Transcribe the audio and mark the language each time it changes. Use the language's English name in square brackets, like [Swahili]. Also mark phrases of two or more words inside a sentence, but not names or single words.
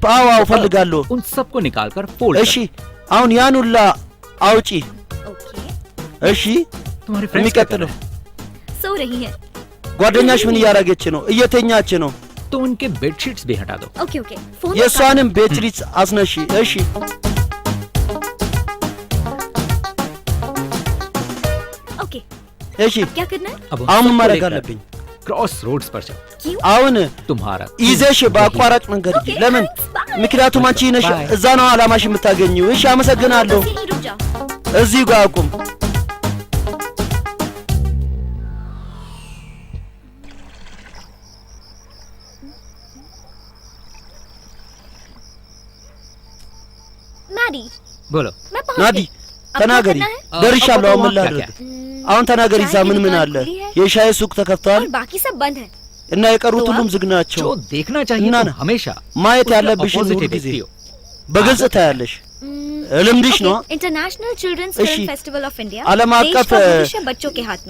[Amharic] አዎ እፈልጋለሁ። እሺ አሁን ያን ሁላ አውጪ። እሺ የሚቀጥለው [Hindi] सो रही है [Amharic] ጓደኛሽ ምን እያደረገች ነው? እየተኛች ነው። [Hindi] तो उनके बेडशीट्स भी हटा दो। [English] OK OK phone [Amharic] የሷንም ቤድሺትስ አስነሺ። እሺ [Hindi] ओके [Amharic] እሺ [Hindi] क्या करना है? [Amharic] አሁን ማድረግ አለብኝ። [English] cross roads [Hindi] पर जाओ। [Amharic] አሁን [Hindi] तुम्हारा [Amharic] ይዘሽ በአቋራጭ መንገድ ሂጂ። ለምን? ምክንያቱም አንቺ ነሽ እዛ ነው አላማሽ የምታገኘው። እሺ አመሰግናለሁ። እዚህ ጋር አቁም። [Hindi] नाडी बोलो। [Amharic] ናዲ ተናገሪ። ደርሻለሁ። አሁን ምን ላድርግ? አሁን ተናገሪ። እዛ ምን አለ? የሻይ ሱቅ ተከፍቷል [Hindi] और बाकी सब बंद है [Amharic] እና የቀሩት ሁሉም ዝግ ናቸው። [Hindi] जो देखना चाहिए तो हमेशा [Amharic] ማየት ያለብሽን ሁሉ ጊዜ በግልጽ ታያለሽ። ልምድሽ ነው። [English] International Childrens Film Festival of India [Amharic] ዓለም አቀፍ [Hindi] बच्चों के हाथ में